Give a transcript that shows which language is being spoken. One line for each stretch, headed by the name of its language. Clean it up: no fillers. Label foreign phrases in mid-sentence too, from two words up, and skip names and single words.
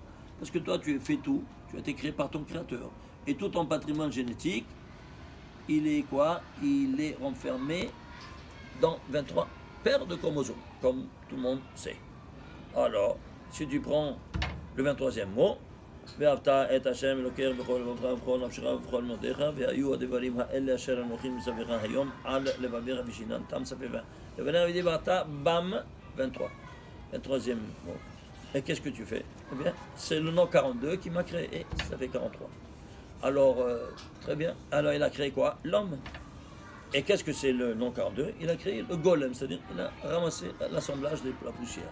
French: Parce que toi, tu as fait tout, tu as été créé par ton créateur. Et tout ton patrimoine génétique, il est quoi? Il est renfermé dans 23 paires de chromosomes, comme tout le monde sait. Alors, si tu prends le 23e mot,
Hebrew: ואהבת את השם אלוקיך בכל לבבך ובכל נפשך ובכל מאודיך והיו הדברים האלה אשר אנוכי מצווך היום על לבביך ושיננתם ספר לבניך ודיברת bam 23.
French: 23e mot. Et qu'est-ce que tu fais? Eh bien, c'est le nom 42 qui m'a créé, et ça fait 43. Alors, très bien. Alors, il a créé quoi? L'homme. Et qu'est-ce que c'est le nom 42? Il a créé le golem, c'est-à-dire il a ramassé l'assemblage de la poussière.